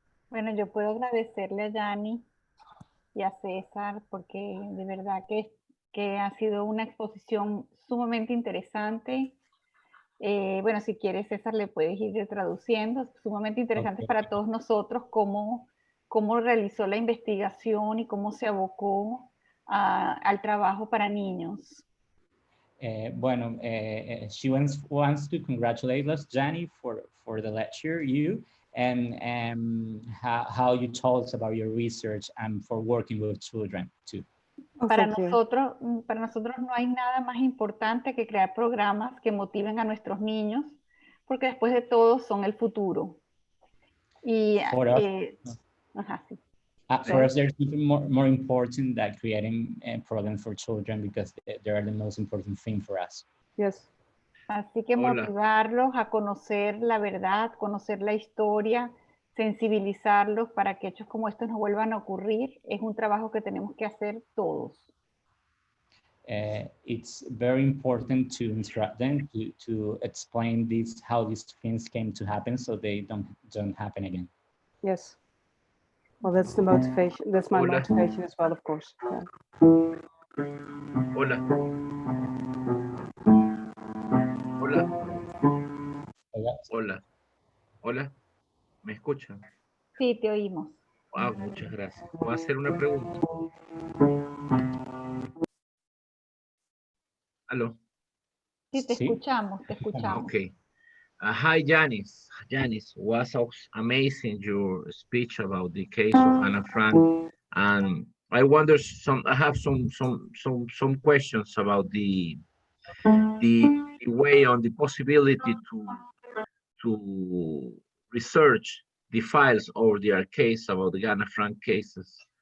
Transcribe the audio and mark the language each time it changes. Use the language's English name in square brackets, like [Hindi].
[Spanish] Bueno, yo puedo agradecerle a Janny y a César porque de verdad que ha sido una exposición sumamente interesante. Bueno, si quieres, César, le puedes ir traduciendo. Sumamente interesante para todos nosotros cómo realizó la investigación y cómo se abocó al trabajo para niños. Bueno, [English] she wants to congratulate us, Janny, for the lecture, and how you told us about your research and for working with children too. [Spanish] Para nosotros no hay nada más importante que crear programas que motiven a nuestros niños, porque después de todo son el futuro. Y [English] for us, there's even more important than creating programs for children because they are the most important thing for us. Yes. [Spanish] Así que motivarlos a conocer la verdad, conocer la historia, sensibilizarlos para que hechos como estos no vuelvan a ocurrir, es un trabajo que tenemos que hacer todos. [English] it's very important to instruct them to explain this, how these things came to happen, so they don't happen again. Yes. Well, that's the motivation. That's my [Spanish] Hola. [English] motivation as well, of course. Yeah. [Spanish] Hola. Hola. Hola. Hola. ¿Me escuchan? Sí, te oímos. Ah, muchas gracias. Voy a hacer una pregunta. ¿Aló? Sí, te Sí. escuchamos, te escuchamos. [English] Okay. Hi, Janice. Janice, was amazing your speech about the case of Anna Frank, and I wonder I have some questions about the way on the possibility to research the files or their case about the Anna Frank cases.